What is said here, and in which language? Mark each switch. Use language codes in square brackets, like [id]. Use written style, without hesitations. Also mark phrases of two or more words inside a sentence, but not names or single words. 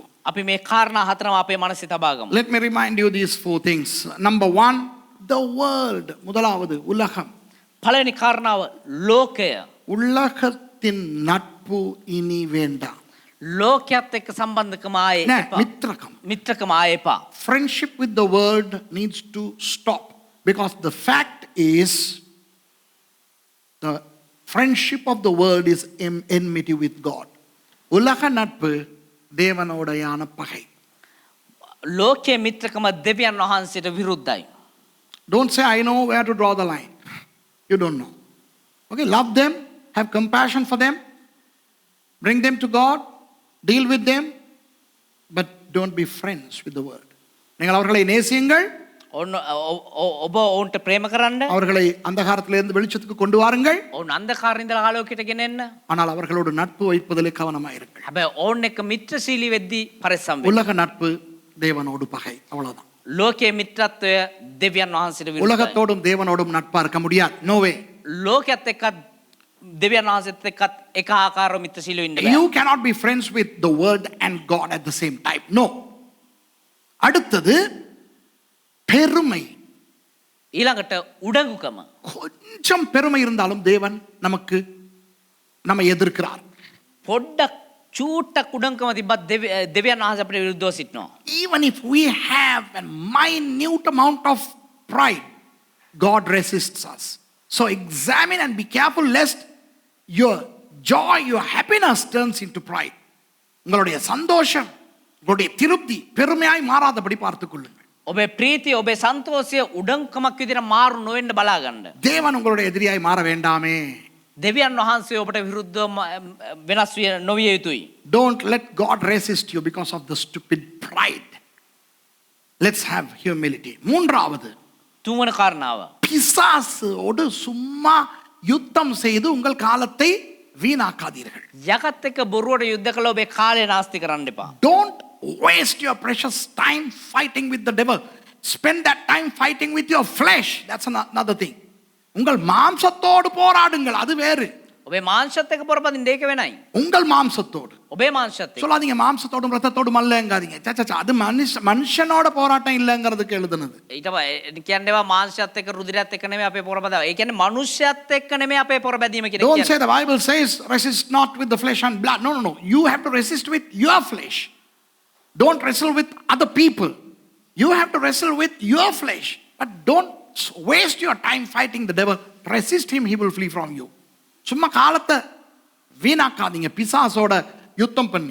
[si] අපි මේ කාරණා හතරම අපේ මනසේ තබා ගමු. [en] Let me remind you these 4 things. Number 1, the world. [ta] முதலாவது உலகம். [si] පළවෙනි කාරණාව ලෝකය. [ta] உலகத்தின் நட்பு இனி வேண்டாம். [si] ලෝකයේත් එක්ක සම්බන්ධකම ආයේ එපා. මිත්‍රකම ආයේ එපා. [en] Friendship with the world needs to stop, because the fact is the friendship of the world is enmity with God. [ta] உலக நட்பு தேவனோடையான பகை. [si] ලෝකයේ මිත්‍රකම දෙවියන් වහන්සේට විරුද්ධයි. [en] Don't say I know where to draw the line. You don't know. Okay, love them, have compassion for them, bring them to God, deal with them, but don't be friends with the world. [ta] நீங்கள் அவர்களை நேசியுங்கள், [si] ඔබ ඔවුන්ට ප්‍රේම කරන්න, [ta] அவர்களை அந்தகாரத்திலிருந்து வெளிச்சத்துக்கு கொண்டு வாருங்கள், [si] ඔවුන් අන්ධකාරයෙන් ඉඳලා ආලෝකයට ගෙන එන්න. [ta] ஆனால் அவர்களோடு நட்பு வைப்பதிலே கவனமாயிருங்கள். [si] හැබැයි ඔවුන් එක්ක මිත්‍රශීලී වෙද්දී පරිස්සම් වෙන්න. [ta] உலக நட்பு தேவனோடு பகை, அவ்வளவுதான். [si] ලෝකයේ මිත්‍රත්වය දෙවියන් වහන්සේට විරුද්ධයි. [ta] உலகத்தோடும் தேவனோடும் நட்பா இருக்க முடியாது. [en] No way. [si] ලෝකයේත් එක්කත් දෙවියන් වහන්සේත් එක්කත් එක ආකාරව මිත්‍රශීලී වෙන්න බෑ. [en] You cannot be friends with the world and God at the same time. No. [ta] அடுத்தது பெருமை. [si] ඊළඟට උඩඟුකම. [ta] கொஞ்சம் பெருமை இருந்தாலும் தேவன் நம்மை எதிர்க்கிறார். [si] පොඩ්ඩක් චූට්ටක් උඩඟුකම තිබ්බත් දෙවියන් වහන්සේ අපිට විරුද්ධව සිටිනවා. [en] Even if we have a minute amount of pride, God resists us. So examine and be careful lest your joy, your happiness turns into pride. [ta] உங்களுடைய சந்தோஷம், உங்களுடைய திருப்தி பெருமையாய் மாறாதபடி பார்த்துக் கொள்ளுங்கள். [si] ඔබේ ප්‍රීතිය, ඔබේ සන්තෝෂය උඩඟුකමක් විදිහට මාරු නොවෙන්න බලා ගන්න. [ta] தேவன் உங்களுடைய எதிரியாய் மாற வேண்டாமே. [si] දෙවියන් වහන්සේ ඔබට විරුද්ධව වෙනස් නොවිය යුතුයි. [en] Don't let God resist you because of the stupid pride. Let's have humility. [ta] மூன்றாவது, [si] තුන්වන කාරණාව. [ta] பிசாசோடு சும்மா யுத்தம் செய்து உங்கள் காலத்தை வீணாக்காதீர்கள். [si] යකත් එක්ක බොරුවට යුද්ධ කළා ඔබේ කාලය නාස්ති කරන්න එපා. [en] Don't waste your precious time fighting with the devil. Spend that time fighting with your flesh. That's another thing. [ta] உங்கள் மாம்சத்தோடு போராடுங்கள், அது வேறு. [si] ඔබේ මාංශත් එක්ක පොරපදින්න ඒක වෙනයි. [ta] உங்கள் மாம்சத்தோடு [si] ඔබේ මාංශත් එක්ක. [ta] சொல்லாதீங்க மாம்சத்தோடும் ரத்தத்தோடும் அல்லங்காதீங்க. சச்சா அது மனுஷனோட போராட்டம் இல்லைங்கிறதுக்கு எழுதுனது. [si] ඊට කියන්නේවා මාංශත් එක්ක රුධිරයත් එක්ක නෙමෙයි අපේ පොරපදාව. ඒ කියන්නේ මනුෂ්‍යත් එක්ක නෙමෙයි අපේ පොරබැදීම කියන එක. [en] Don't say the Bible says resist not with the flesh and blood. No. You have to resist with your flesh. Don't wrestle with other people. You have to wrestle with your flesh. But don't waste your time fighting the devil. Resist him, he will flee from you. [ta] சும்மா காலத்தை வீணாக்காதீங்க பிசாசோட யுத்தம் பண்ணி.